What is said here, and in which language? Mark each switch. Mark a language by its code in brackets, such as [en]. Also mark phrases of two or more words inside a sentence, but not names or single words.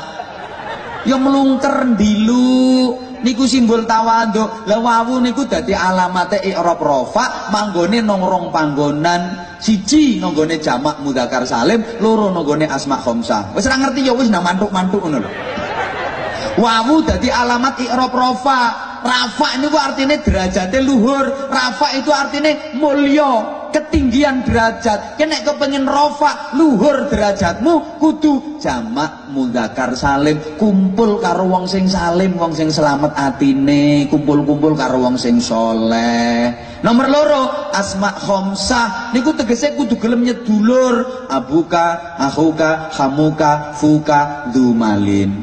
[jv] Ya melungker ndilu. Niku simbol tawadhu. Lah wawu niku dadi alamate [ar] إعراب رفع, [jv] manggone nang rong panggonan. Siji nang gone [ar] جمع مذكر سالم, [jv] loro nang gone [ar] أسماء خمسة. [jv] Wis ora ngerti ya wis nang mantuk-mantuk ngono lho. Wawu dadi alamat [ar] إعراب رفع. [jv] Rafa niku artine derajate luhur. Rafa itu artine mulya, [id] ketinggian derajat. [jv] Nek kepengin rafa luhur derajatmu kudu [ar] جمع مذكر سالم, [jv] kumpul karo wong sing salim, wong sing selamat atine, kumpul-kumpul karo wong sing saleh. Nomor loro [ar] أسماء خمسة [jv] niku tegese kudu gelem nyedulur, [ar] أبوك، أخوك، حموك، فوك، ذو مال.